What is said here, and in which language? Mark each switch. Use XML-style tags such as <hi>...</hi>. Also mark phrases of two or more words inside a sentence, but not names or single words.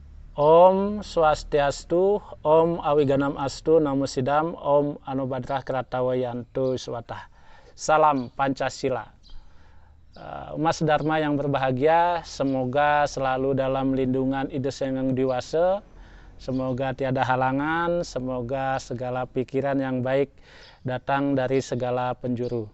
<sa>Om Swastiastu, Om Awiganam Astu, Namo Sidam, Om Anubadrah Kratawayantu Swatah.</sa> <id>Salam Pancasila. Mas Dharma yang berbahagia, semoga selalu dalam lindungan Ida Sang Dewasa, semoga tiada halangan, semoga segala pikiran yang baik datang dari segala penjuru.</id>